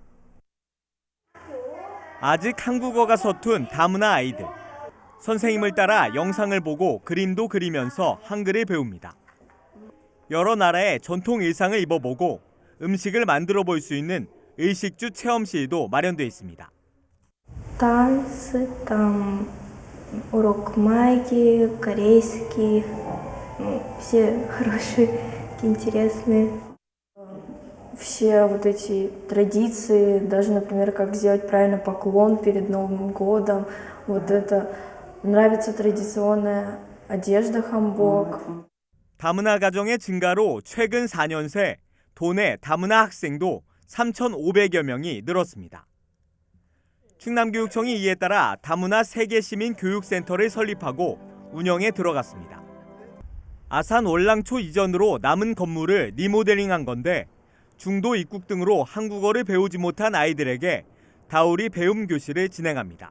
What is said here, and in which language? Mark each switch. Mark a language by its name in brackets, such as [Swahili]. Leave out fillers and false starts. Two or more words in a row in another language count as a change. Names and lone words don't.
[Korean] 아직 한국어가 서툰 다문화 아이들. 선생님을 따라 영상을 보고 그림도 그리면서 한글을 배웁니다. 여러 나라의 전통 의상을 입어보고 음식을 만들어 볼 수 있는 의식주 체험실도 마련되어 있습니다. [Russian] Танцы, там урок магии, корейский, все хорошие, интересные. Все вот эти традиции, даже, например, как сделать правильно поклон перед Новым годом, вот это нравится традиционная одежда hanbok. [Korean] 다문화 가정의 증가로 최근 4년 새 도내 다문화 학생도 3,500여 명이 늘었습니다. 충남교육청이 이에 따라 다문화 세계시민교육센터를 설립하고 운영에 들어갔습니다. 아산 월랑초 이전으로 남은 건물을 리모델링한 건데 중도 입국 등으로 한국어를 배우지 못한 아이들에게 다우리 배움 교실을 진행합니다.